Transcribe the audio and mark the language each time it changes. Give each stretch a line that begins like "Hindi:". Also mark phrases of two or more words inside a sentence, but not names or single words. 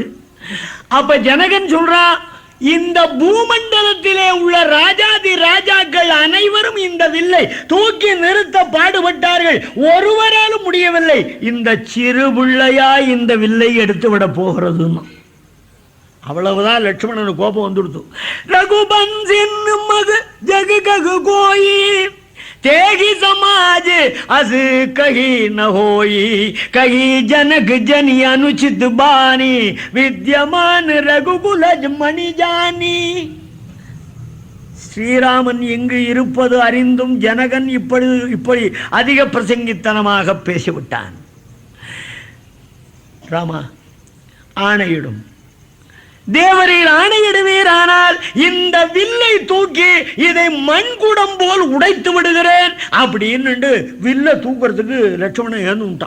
Tamil: அப்ப ஜனகன் சொல்றான், இந்த பூமண்டலத்திலே உள்ள ராஜாதி ராஜாக்கள் அனைவரும் இந்த வில்லை தூக்கி நிறுத்த பாடுபட்டார்கள், ஒருவராலும் முடியவில்லை. இந்த சிறு பிள்ளையா இந்த வில்லை எடுத்து விட போகிறது. அவ்வளவுதான் லட்சுமணனுக்கு கோபம் வந்துடுத்து.
Awadhi: रघुबंसिन मह जहु कहु कोई तेगी समाज अस कही न होई कही जनक जनी अनुचित बानी विद्यमान रघुकुलज मणि जानी.
Tamil: ஸ்ரீராமன் இங்கு இருப்பது அறிந்தும் ஜனகன் இப்படி அதிக பிரசங்கித்தனமாக பேசிவிட்டான். ராமா, ஆணையிடும். தேவரீர் ஆணையிடுவீர், ஆனால் இந்த வில்லை தூக்கி இதை மண்குடம் போல் உடைத்து விடுகிறேன் அப்படின்னு வில்லை தூக்குறதுக்கு லட்சுமணன் ஏந்துட்டான்.